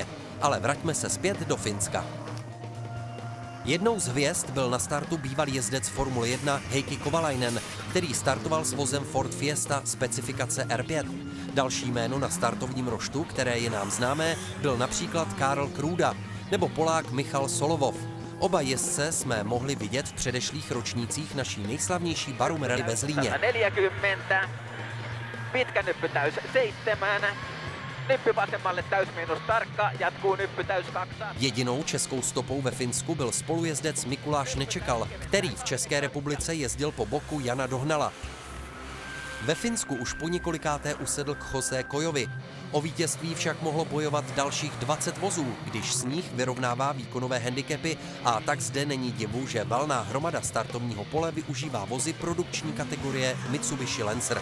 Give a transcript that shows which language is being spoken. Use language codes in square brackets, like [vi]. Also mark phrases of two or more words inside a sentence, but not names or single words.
[cs] Ale vraťme se zpět do Finska. Jednou z hvězd byl na startu bývalý jezdec Formule 1 Heikki Kovalainen, který startoval s vozem Ford Fiesta specifikace R5. Další jméno na startovním roštu, které je nám známé, byl například Karl Kruda nebo Polák Michal Solovov. Oba jezdce jsme mohli vidět v předešlých ročnících naší nejslavnější Barum Rally ve Zlíně. [fi] 140, pitkä nyppytäys 7, nyppy vasemmalle täysmiinus tarkka, jatkuu nyppytäys 2. [cs] Jedinou českou stopou ve Finsku byl spolujezdec Mikuláš Nečekal, který v České republice jezdil po boku Jana Dohnala. Ve Finsku už po několikáté usedl k Jose Kojovi. O vítězství však mohlo bojovat dalších 20 vozů, když sníh vyrovnává výkonové handicapy a tak zde není divu, že valná hromada startovního pole využívá vozy produkční kategorie Mitsubishi Lancer.